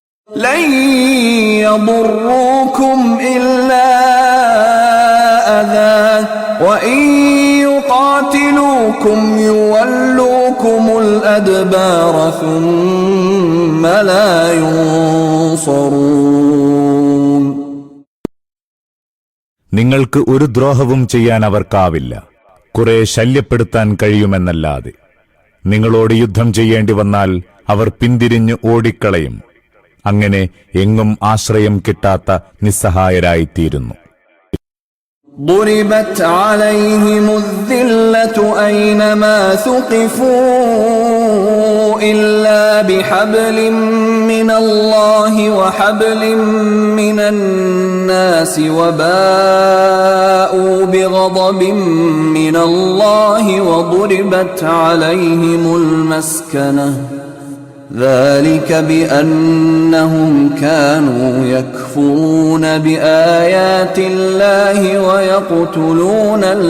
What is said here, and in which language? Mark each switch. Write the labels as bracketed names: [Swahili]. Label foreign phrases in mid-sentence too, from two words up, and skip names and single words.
[Arabic] لن يضروكم إلا أذى وإن يقاتلوكم يولوكم الأدبار ثم لا ينصرون. [Malayalam] നിങ്ങൾക്ക് ഒരു ദ്രോഹവും ചെയ്യാൻ അവർക്കാവില്ല, കുറെ ശല്യപ്പെടുത്താൻ കഴിയുമെന്നല്ലാതെ. നിങ്ങളോട് യുദ്ധം ചെയ്യേണ്ടി വന്നാൽ അവർ പിന്തിരിഞ്ഞ് ഓടിക്കളയും. അങ്ങനെ എങ്ങും ആശ്രയം കിട്ടാത്ത നിസ്സഹായരായിത്തീരുന്നു. [Arabic] ضربت عليهم الذلة أينما ثقفوا إلا بحبل من الله وحبل من الناس وباءوا بغضب من الله وضربت عليهم المسكنة ذلك بأنهم كانوا يكفرون بآيات الله ويقتلون